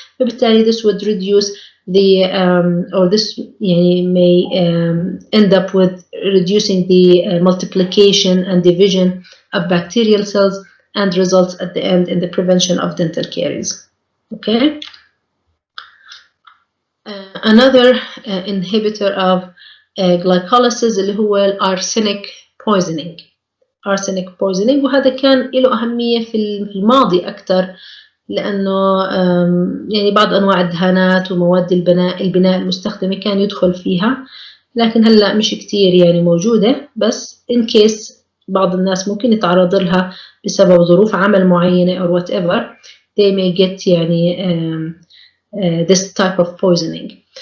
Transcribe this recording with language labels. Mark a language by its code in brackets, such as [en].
[ar] فبالتالي [en] this would reduce the or this [ar] يعني [en] may end up with reducing the multiplication and division of bacterial cells and results at the end in the prevention of dental caries. Okay. Another inhibitor of glycolysis [ar] اللي هو [en] arsenic poisoning. [ar] arsenic poisoning، وهذا كان له أهمية في الماضي أكثر، لأنه يعني بعض أنواع الدهانات ومواد البناء المستخدمة كان يدخل فيها، لكن هلأ مش كتير يعني موجودة، بس [en] in case [ar] بعض الناس ممكن يتعرض لها بسبب ظروف عمل معينة أو whatever. [en] they may get يعني this type of poisoning.